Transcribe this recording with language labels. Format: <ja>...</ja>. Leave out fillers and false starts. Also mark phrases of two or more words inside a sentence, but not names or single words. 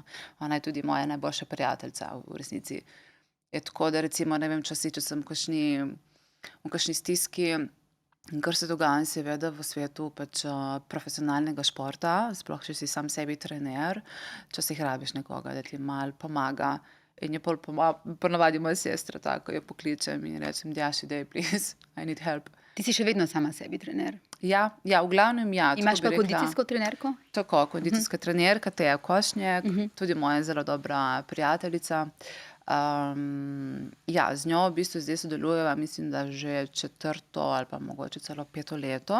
<sl>Ona je tudi moja najboljša prijateljica v resnici. Je tako, da recimo, ne vem, če sem v kakšni stiski, in kar se dogaja seveda v svetu pač profesionalnega športa, sploh če si sam sebi trener, včasih rabiš nekoga, da ti malo pomaga. In je ponavadi moja sestra tako, jo pokličem in rečem, Djaši, daj,</sl> <en>please, I need help.</en> <sl>Ti si še vedno sama sebi trener. Ja, v glavnem ja. Imaš pa kondicijsko trenerko? Tako, kondicijska trenerka, Teja Košnjek, tudi moja zelo dobra prijateljica. Ja, z njo v bistvu zdaj sodelujeva, mislim, da že 4. ali pa mogoče celo 5. leto.</sl>